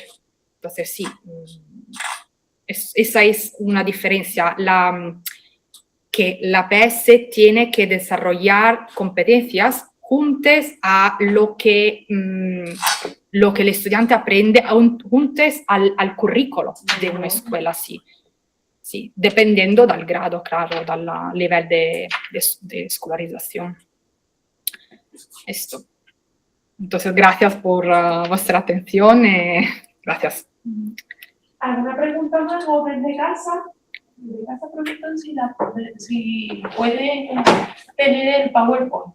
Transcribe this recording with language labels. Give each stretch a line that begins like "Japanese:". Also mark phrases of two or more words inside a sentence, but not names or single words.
Spanish: Entonces, sí, esa es una diferencia, que la PS tiene que desarrollar competencias juntas a lo que el estudiante aprende, juntas al currículo de una escuela, sí.
Italian: sì, dependendo dal grado, claro, dal livello
Spanish: de escolarización. Esto. Entonces, gracias por vuestra atención. Gracias. ¿Alguna pregunta más o desde casa? Desde casa preguntan si puede tener el PowerPoint.